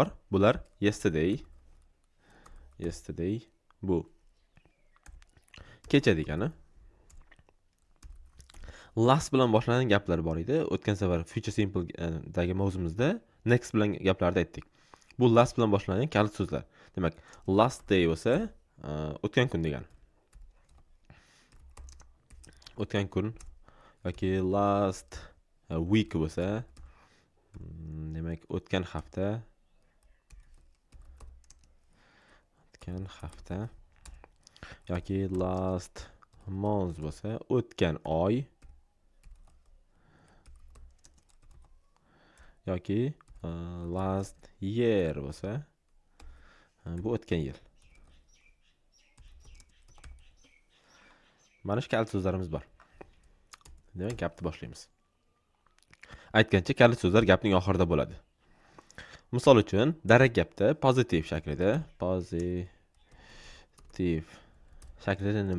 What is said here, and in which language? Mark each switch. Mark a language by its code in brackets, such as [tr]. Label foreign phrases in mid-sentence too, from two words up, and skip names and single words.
[uz] Bular yesterday bu kecha degani. Last bilan boshlangan gaplar bor edi. O'tgan safar [en] future simple [uz] dagi mavzumizda next bilan gaplarda aytdik. Bu last bilan boshlangan kalit so'zlar. Demak, [en] last day [uz] bo'lsa, o'tgan kun degani. O'tgan kun yoki [en] last week [uz] bo'lsa, demak o'tgan hafta yoki [en] last month [uz] bo'lsa, o'tgan oy yoki [en] last year [uz] bo'lsa, bu o'tgan yil. Mana shu kalit so'zlarimiz bor. Demak, gapni boshlaymiz. Aytgancha, kalit so'zlar gapning oxirida bo'ladi. Misol uchun, darak gapda pozitiv shaklida nima?